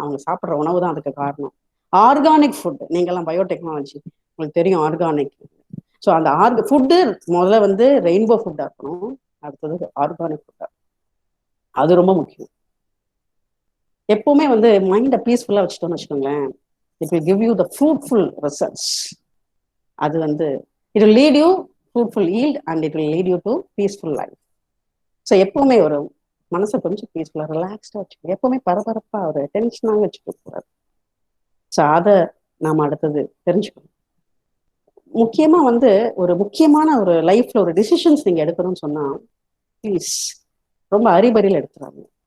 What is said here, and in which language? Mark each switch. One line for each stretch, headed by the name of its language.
Tamil: அவங்க சாப்பிட்ற உணவு தான் அதுக்கு காரணம். Organic food. நீங்கெல்லாம் பயோடெக்னாலஜி உங்களுக்கு தெரியும் ஆர்கானிக். ஸோ அந்த ஃபுட்டு முதல்ல வந்து ரெயின்போ ஃபுட்டா இருக்கணும். அடுத்தது ஆர்கானிக் ஃபுட்டா. அது ரொம்ப முக்கியம். எப்பவுமே வந்து மைண்டை பீஸ்ஃபுல்லா வச்சுட்டோம்னு வச்சுக்கோங்களேன்,
English: It will give you the fruitful results.
Tamil: அது வந்து
English: It will lead you fruitful yield and it will lead you to peaceful life.
Tamil: So எப்பவுமே ஒரு மனசை கொஞ்சம் பீஸ்ஃபுல்லா ரிலாக்ஸ்டா வச்சுக்கணும். எப்பவுமே பரபரப்பா ஒரு டென்ஷனாக வச்சுக்க கூடாது. ஸோ அதை நாம அடுத்தது தெரிஞ்சுக்கணும். முக்கியமா வந்து ஒரு முக்கியமான ஒரு லைஃப்ல ஒரு டிசிஷன்ஸ் நீங்க எடுக்கணும்னு சொன்னா ப்ளீஸ் ரொம்ப அறிபறியில் எடுத்துறாங்க.